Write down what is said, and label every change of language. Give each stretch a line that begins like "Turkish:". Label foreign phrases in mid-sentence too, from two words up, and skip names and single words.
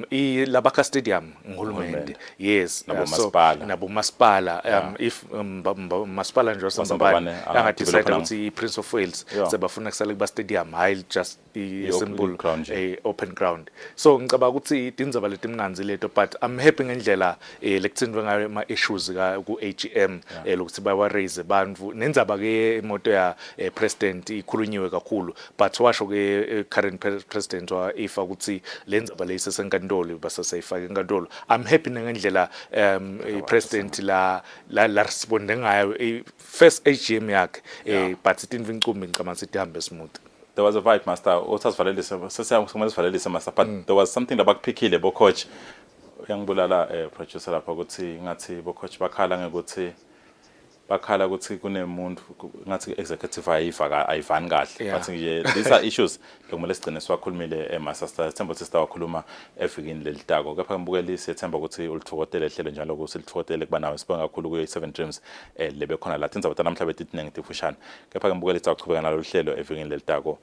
Swati: Labaka stadium ngihulumende, yes, nabo masipala if masipala nje wasambabane angadecide ukuthi Prince of Wales sebafuna kusala kuba stadium hayi
English: just simple open ground.
Swati: So ngicabanga ukuthi tindzaba letimnanzi leto
English: but I'm happy
Swati: ngendlela lekuthindwe ngayo ama issues ku AGM lokuthi bawa raise bantfu nendzaba ke imoto ya president ikhulunyiwe kakhulu but washo ke
English: current president
Swati: wa IFA ukuthi lendzaba leyisesenkantolo basasayifaka enkantolo.
English: I'm happy
Swati: ngendlela president la responde ngayo
English: first AGM
Swati: yakhe but itinvi ncumbi ngicabanga sithi hambe smooth.
English: There was a fight, Master. Master, but there was something about Pikile, bo coach.
Swati: Young Bulala producer lapho ukuthi ngathi bo coach bakhala ngekuthi kune muntu ngathi executive ayivani kahle. But nje
English: these are issues
Swati: lokumele sigcine siwakhulumile Master Themba sister wakhuluma evikini lelitako. Kepha ngibukele sithemba ukuthi ulithokotele ehlelo njalo ukuthi lithokotele kuba nawe sibonga kakhulu ku 7 Dreams lebe khona la tindzaba namhla betiningi tifushana. Kepha ngibukele sicaqhubeka nalo hlelo evikini lelitako.